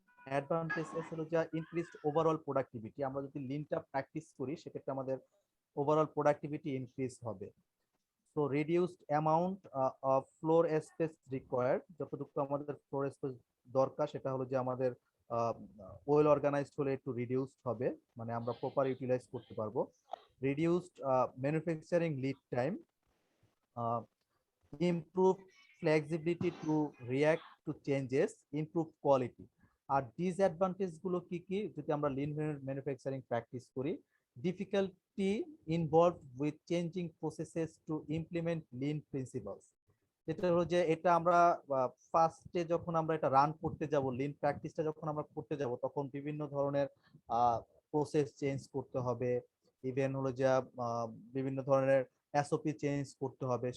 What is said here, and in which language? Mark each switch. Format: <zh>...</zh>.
<bn>Advantages হলো যে</bn> <en>increased overall productivity,</en> <bn>আমরা যদি লিনটা প্র্যাকটিস করি সেক্ষেত্রে আমাদের ওভারঅল প্রোডাক্টিভিটি ইনক্রিজ হবে। So</bn> <en>reduced amount of floor space required,</en> <bn>যতটুকু আমাদের ফ্লোর স্পেস দরকার সেটা হলো যে আমাদের ওয়েল অর্গানাইজড হলে একটু রিডিউসড হবে, মানে আমরা প্রপার ইউটিলাইজ করতে পারবো।</bn> <en>Reduced manufacturing lead time, improve flexibility to react to changes, improve quality.</en> <bn>আর disadvantage গুলো কি কি যদি আমরা লিন ম্যানুফ্যাকচারিং প্র্যাকটিস করি?</bn> <en>difficulty involved with changing processes to implement lean principles,</en> <bn>যেটা হলো যে এটা আমরা ফার্স্টে যখন আমরা এটা রান করতে যাব, লিন প্র্যাকটিসটা যখন আমরা করতে যাব তখন বিভিন্ন ধরনের প্রসেস চেঞ্জ করতে হবে, ইভেন হলো যে বিভিন্ন ধরনের এসওপি চেঞ্জ করতে হবে।</bn>